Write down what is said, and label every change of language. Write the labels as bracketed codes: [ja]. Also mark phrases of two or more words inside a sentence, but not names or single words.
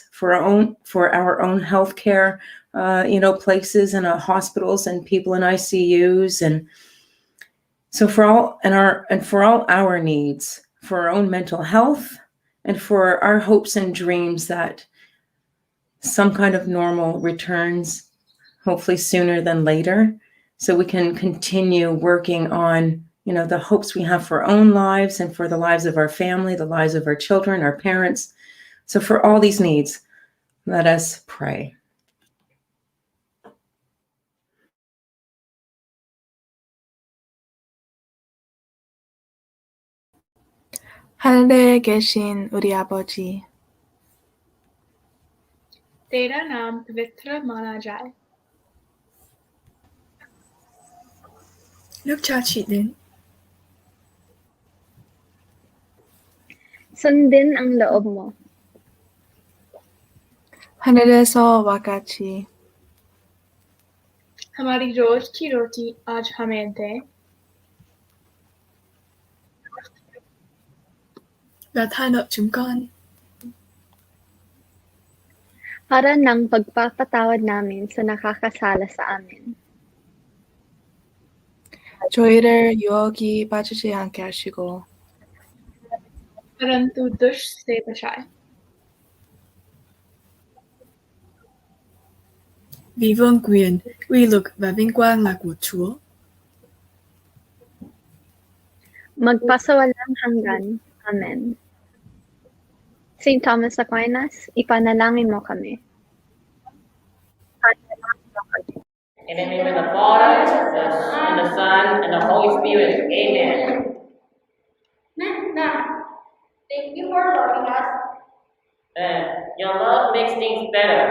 [en] For our own healthcare, places and hospitals and people in ICUs, and so for all our needs, for our own mental health, and for our hopes and dreams that some kind of normal returns, hopefully sooner than later, so we can continue working on the hopes we have for our own lives and for the lives of our family, the lives of our children, our parents. So for all these needs, let us pray. [ko] 하늘에 계신 우리 아버지, [hi] तेरा नाम पवित्र माना जाए। [vi] Nước Cha chỉ đến, [tl] Sundin ang loob mo. [ko] 하늘에서와 같이 [hi] हमारी रोज की रोटी आज हमें दे [vi] và tha nợ chúng con [tl] Para ng pagpapatawad namin sa nakakasala sa amin. [ko] 저희를 유혹이 빠지지 않게 하시고 [hi] परंतु दुष्ट से बचाए। [vi] vì vương quyền, uy lực và vinh quang là của Chúa. [tl] Magpasawalang hanggan. [en] Amen. St. [tl] Thomas Aquinas, ipanalangin mo kami. [en] In the name of the Father, and the Son, and the Holy Spirit. Amen. Thank you for loving us. Your love makes things better.